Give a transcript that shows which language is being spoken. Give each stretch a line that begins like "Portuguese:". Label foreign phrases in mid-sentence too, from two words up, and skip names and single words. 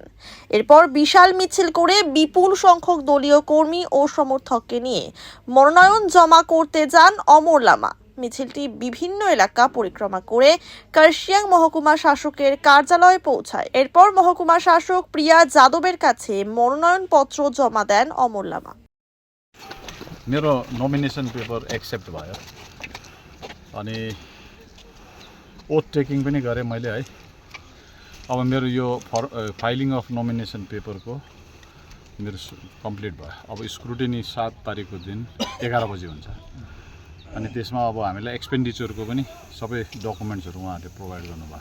Bangla: এরপর বিশাল মিছিল করে বিপুল সংখ্যক দলীয় কর্মী ও সমর্থককে নিয়ে মনোনয়ন জমা করতে যান অমর লামা। মিছিলটি বিভিন্ন এলাকা পরিক্রমা করে কার্শিয়াং মহকুমা শাসকের কার্যালয়ে পৌঁছায়। এরপর মহকুমা শাসক প্রিয়া যাদবের কাছে মনোনয়নপত্র জমা দেন অমর লামা।
Nepali: मेरो
English: nomination paper accept
Nepali: भयो अनि
English: oath taking
Nepali: पनि गरेँ मैले है। अब मेरो यो
English: filing of nomination
Nepali: पेपरको मेरो कम्प्लिट भयो। अब स्क्रुटिनी 7 तारिकको दिन 11 बजे हुन्छ अनि त्यसमा अब हामीलाई एक्सपेन्डिचरको पनि सबै डकुमेन्ट्सहरू उहाँहरूले प्रोभाइड गर्नुभयो।